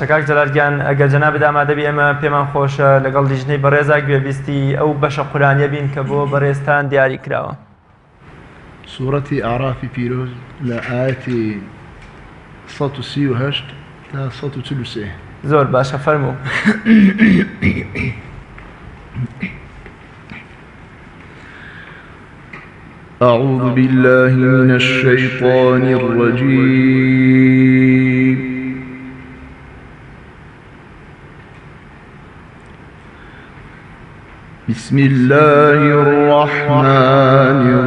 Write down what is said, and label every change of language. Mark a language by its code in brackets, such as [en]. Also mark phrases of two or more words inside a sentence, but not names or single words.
[ckb] کاک جەلالگیان ئەگەر جەنابێت ئامادە بی ئێمە پێمان خۆشە لەگەڵ لیژنەی بەڕێزا گوێبیستی ئەو بەشە قورآنیە بین کە بۆ بەڕێزتان دیاری کراوە. سوورەتی ئاعرافی پیرۆز لە ئاەتی 138 تا 143 زۆر باشە فەرموو. [ar] أعوذ بالله من الشيطان الرجيم بسم الله الرحمن